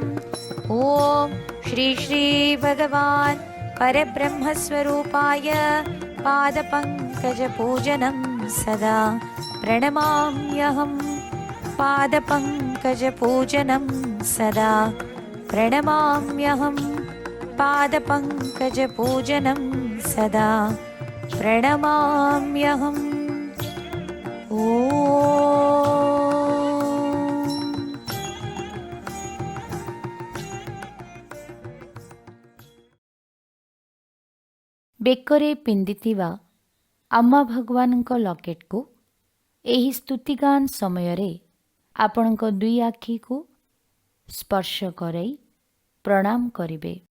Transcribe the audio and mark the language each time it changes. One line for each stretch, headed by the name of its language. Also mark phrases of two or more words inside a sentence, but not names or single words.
Sanskrit: ॐ श्री श्री भगवान् परब्रह्मस्वरूपाय पादपङ्कजपूजनं सदा प्रणमाम्यहम्। पादपङ्कजपूजनं सदा प्रणमाम्यहम्। पादपङ्कजपूजनं सदा प्रणमाम्यहम्। ॐ
Odia: ବେକରେ ପିନ୍ଧିଥିବା ଆମ୍ମା ଭଗବାନଙ୍କ ଲକେଟକୁ ଏହି ସ୍ତୁତିଗାନ ସମୟରେ ଆପଣଙ୍କ ଦୁଇ ଆଖିକୁ ସ୍ପର୍ଶ କରାଇ ପ୍ରଣାମ କରିବେ।